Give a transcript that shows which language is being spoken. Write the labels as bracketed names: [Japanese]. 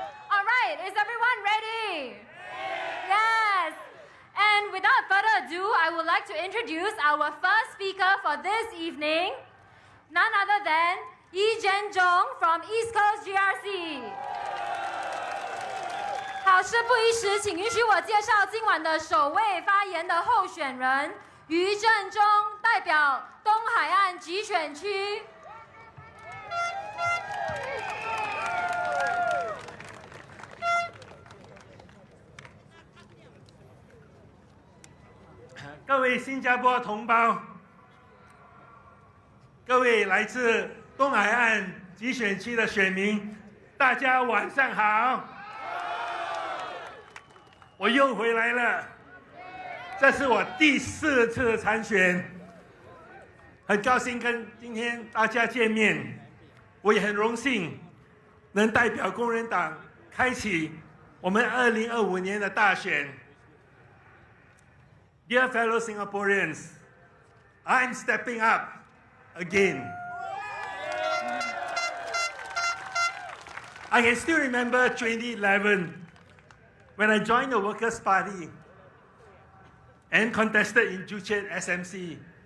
[English] All right, is everyone ready? Yes. And without further ado, I would like to introduce our first speaker for this evening, none other than Yi Zhenzhong from East Coast GRC。 [Chinese] 好，事不宜迟，请允许我介绍今晚的首位发言的候选人于正中，代表东海岸集选区。各位新加坡同胞，各位来自东海岸集选区的选民，大家晚上好！我又回来了，这是我第4次参选，很高兴跟今天大家见面。我也很荣幸能代表工人党开启我们2025年的大选。 [English] Dear fellow Singaporeans, I'm stepping up again. I can still remember 2011 when I joined the Workers' Party and contested in Juchet SMC.